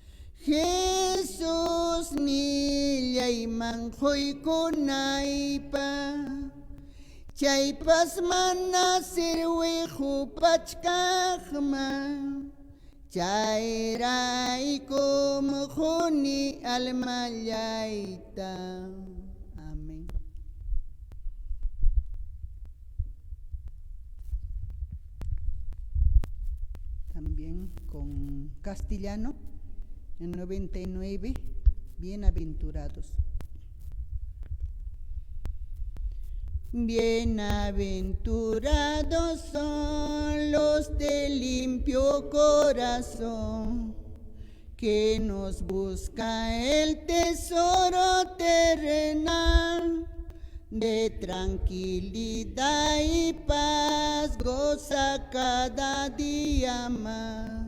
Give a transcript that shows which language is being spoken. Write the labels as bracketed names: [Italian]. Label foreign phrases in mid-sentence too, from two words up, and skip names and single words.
[Quechua] Jesus nillayman quykunaypa chaypas mana sirwiqhu pachkaqman chayraykum qhuni almallayta. Amén. [Spanish] También con castellano, en 99, bienaventurados. Bienaventurados son los de limpio corazón, que nos busca el tesoro terrenal, de tranquilidad y paz goza cada día más.